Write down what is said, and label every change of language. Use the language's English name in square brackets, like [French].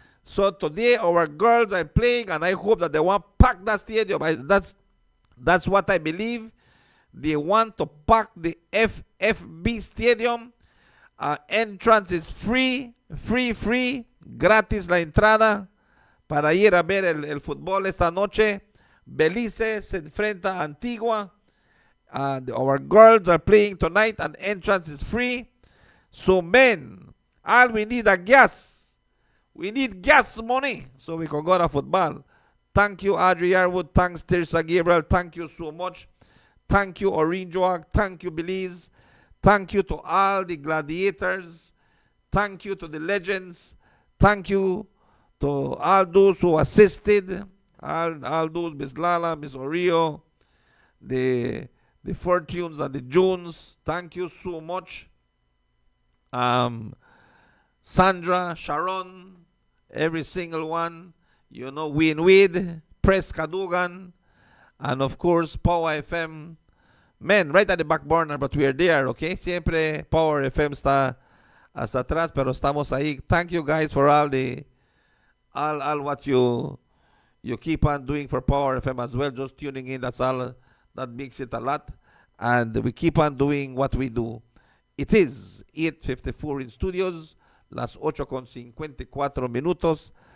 [English] So today our girls are playing, and I hope that they want to pack that stadium. That's what I believe. They want to pack the FFB stadium. Entrance is free. [Spanish] Gratis la entrada para ir a ver el fútbol esta noche. Belize se enfrenta a Antigua. [English] Our girls are playing tonight, and entrance is free. So men, all we need are gas. We need gas money so we can go to football. Thank you, Audrey Yarwood. Thanks, Tirsa Gabriel. Thank you so much. Thank you, Orinjoag. Thank you, Belize. Thank you to all the gladiators. Thank you to the legends. Thank you to all those who assisted. All those, Miss Lala, Miss Orio, the Fortunes and the Jones. Thank you so much. Sandra, Sharon, every single one, Winweed, Press Kadugan, and of course, Power FM. Men, right at the back burner, but we are there, okay? [Spanish] Siempre Power FM está hasta atrás, pero estamos ahí. [English] Thank you guys for all what you keep on doing for Power FM as well. Just tuning in, that's all. That makes it a lot. And we keep on doing what we do. It is 8:54 in studios, [Spanish] las 8:54 minutos.